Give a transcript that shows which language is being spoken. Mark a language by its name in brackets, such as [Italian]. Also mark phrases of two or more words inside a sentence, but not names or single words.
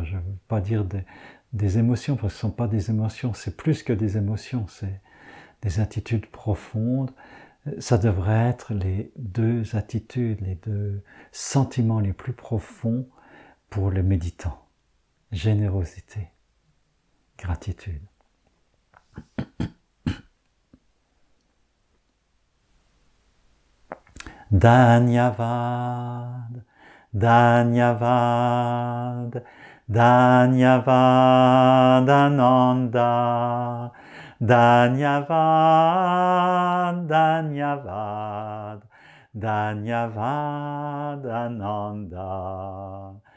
[French] Je ne veux pas dire des émotions, parce que ce ne sont pas des émotions, c'est plus que des émotions, c'est des attitudes profondes. Ça devrait être les deux attitudes, les deux sentiments les plus profonds pour le méditant. Générosité, gratitude. [Hindi] धन्यवाद, धन्यवाद, धन्यवाद आनंद, धन्यवाद, धन्यवाद, धन्यवाद आनंद,